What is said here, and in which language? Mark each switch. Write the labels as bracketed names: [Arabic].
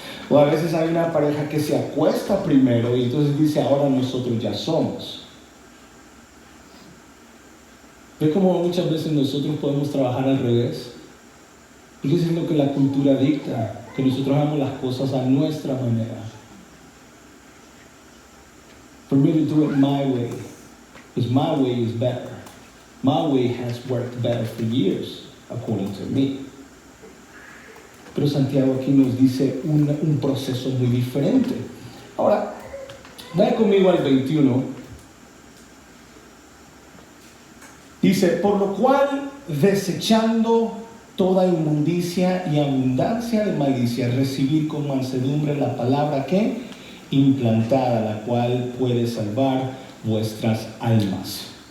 [Spanish] O a veces hay una pareja que se acuesta primero y entonces dice, ahora nosotros ya somos. ¿Ve cómo muchas veces nosotros podemos trabajar al revés? Fíjense lo que la cultura dicta, que nosotros hagamos las cosas a nuestra manera. [English] For me to do it my way, because my way is better. My way has worked better for years, according to me. [Spanish] Pero Santiago aquí nos dice un proceso muy diferente. Ahora, vaya conmigo al 21. Dice, por lo cual, desechando toda inmundicia y abundancia de malicia, recibir con mansedumbre la palabra que implantada, la cual puede salvar vuestras almas.